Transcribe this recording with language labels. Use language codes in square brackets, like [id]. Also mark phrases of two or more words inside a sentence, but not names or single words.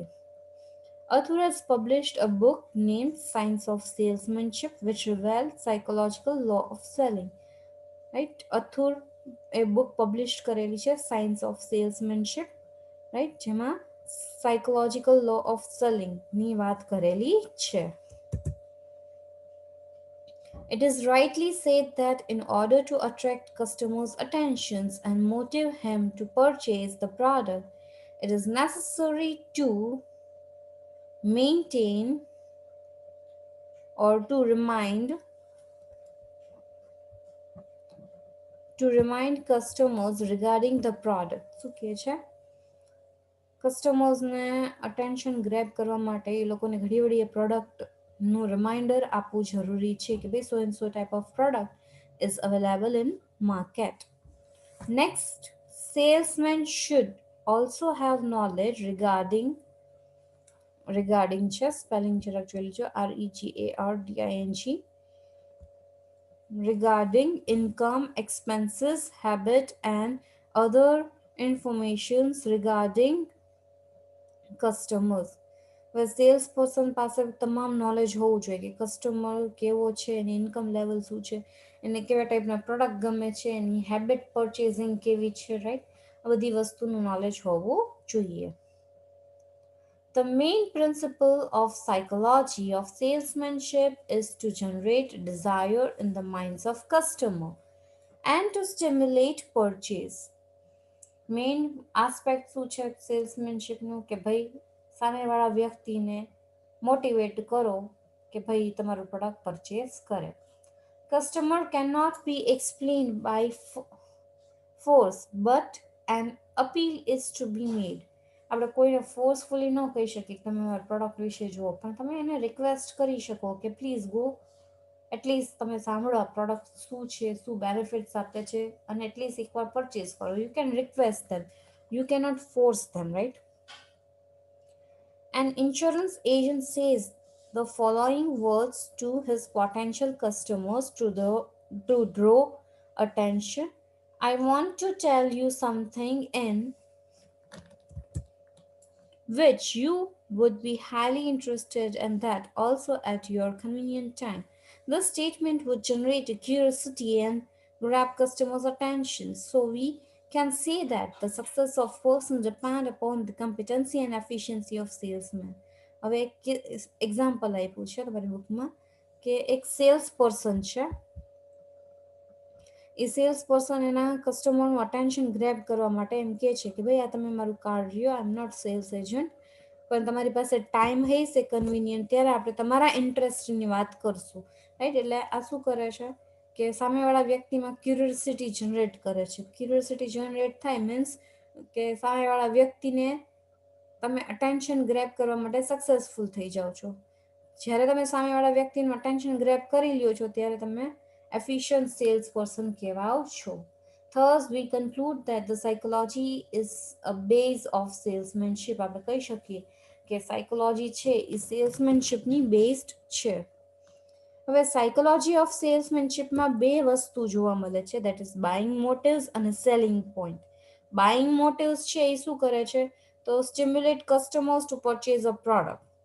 [en] Athur has published a book named Science of Salesmanship, which reveals psychological law of selling. Right? Athur a book published [gu] કરેલી છે [en] Science of Salesmanship, right? [gu] જેમાં [en] psychological law of selling [gu] ની વાત કરેલી છે. [en] It is rightly said that in order to attract customers' attentions and motivate him to purchase the product, it is necessary to maintain or to remind customers regarding the product. [gu] શું કહે છે? કસ્ટમર્સને [en] attention grab [gu] કરવા માટે એ લોકોને ઘડી વળી એ પ્રોડક્ટનું રિમાઇન્ડર આપવું જરૂરી છે કે ભાઈ [en] so and so type of product is available in market. Next, salesmen should also have knowledge regarding just spelling [gu] જરાક જોઈ લેજો [en] REGARDING regarding income, expenses, habit and other informations regarding customers. [gu] હવે [en] sales person [gu] પાસે તમામ નોલેજ હોવું જોઈએ કે કસ્ટમર કેવો છે, એની [en] income level [gu] શું છે, એને કેવા ટાઈપના પ્રોડક્ટ ગમે છે, એની [en] habit purchasing [gu] કેવી છે, રાઈટ? આ બધી વસ્તુનું નોલેજ હોવું જોઈએ. [en] The main principle of psychology of salesmanship is to generate desire in the minds of customer and to stimulate purchase. main aspect [gu] શું છે સેલ્સમેનશીપનું કે ભાઈ સામેવાળા વ્યક્તિને મોટિવેટ કરો કે ભાઈ તમારું [en] product purchase [gu] કરે. [en] customer can not be explained by force but an appeal is to be made. [gu] આપણે કોઈને ફોર્સફુલી ન કહી શકીએ કે તમે મારા પ્રોડક્ટ વિશે જુઓ, પણ તમે એને રિક્વેસ્ટ કરી શકો કે [en] please go, [gu] એટલીસ્ટ તમે સાંભળો આ પ્રોડક્ટ શું છે, શું બેનિફિટ્સ આપે છે, અને એટલીસ્ટ એકવાર પરચેસ કરો. [en] you can request them, you can not force them, right? An insurance agent says the following words to his potential customers to draw attention. I want to tell you something in which you would be highly interested and that also at your convenient time. This statement would generate a curiosity and grab customers' attention. So we can say that the success of person depend upon the competency and efficiency of salesman. [gu] હવે એક એક્ઝામ્પલ આપ્યું છે તમારી બુકમાં કે એક [en] sales person [gu] છે, એ [en] sales person [gu] એના કસ્ટમરનું [en] attention grab [gu] કરવા માટે એમ કહે છે કે ભાઈ આ તમે મારું કાર્ડ લ્યો, [en] I am not sales agent, [gu] પણ તમારી પાસે ટાઈમ હશે કન્વિનિયન્ટ ત્યારે આપણે તમારા ઇન્ટરેસ્ટની વાત કરશું, રાઈટ? એટલે આ શું કરે છે કે સામેવાળા વ્યક્તિમાં [en] curiosity generate [gu] કરે છે. [en] curiosity generate [gu] થાય મીન્સ કે સામેવાળા વ્યક્તિને તમે [en] attention grab [gu] કરવા માટે સક્સેસફુલ થઈ જાઓ છો. જ્યારે તમે સામેવાળા વ્યક્તિનું [en] attention grab [gu] કરી લ્યો છો ત્યારે તમે [en] efficient salesperson [gu] કહેવાઓ છો. [en] Thus, we conclude that the psychology is a base of salesmanship. [gu] આપણે કહી શકીએ કે સાયકોલોજી છે એ સેલ્સમેનશિપની બેઝડ છે. હવે [en] psychology of salesmanshipમાં [gu] બે વસ્તુ જોવા મળે છે, [en] that is buying motives [gu] અને [en] selling point. buying motives [gu] છે એ શું કરે છે તો [en] stimulate customers to purchase a product.